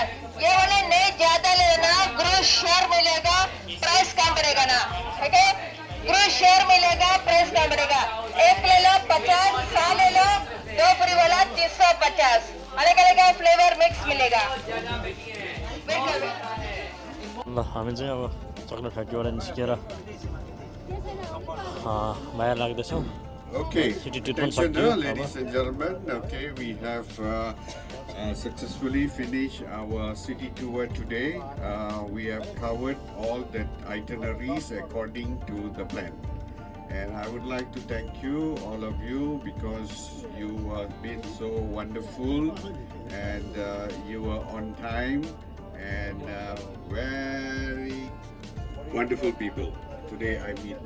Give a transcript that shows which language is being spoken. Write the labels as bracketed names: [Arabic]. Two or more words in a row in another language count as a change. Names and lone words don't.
[Hindi] ये वाले नहीं ज्यादा लेना, [English] gross share [Hindi] मिलेगा, प्राइस कम पड़ेगा ना। ठीक है, [English] gross share [Hindi] मिलेगा, प्राइस कम पड़ेगा। एक ले लो 50, सा ले लो 2 फ्री वाला 350। अलग अलग [English] flavour mix [Hindi] मिलेगा। [Nepali] ल हामी चाहिँ अब चक्लेट फ्याक्ट्रीबाट निस्केर बाहिर लाग्दैछौँ। [English] Okay, City tour attention, [Nepali] सक्यो अब। [English] ladies and gentlemen. Okay, we have successfully finished our city tour today. We have covered all the itineraries according to the plan. And I would like to thank you, all of you, because you have been so wonderful and you were on time and very wonderful people today I meet.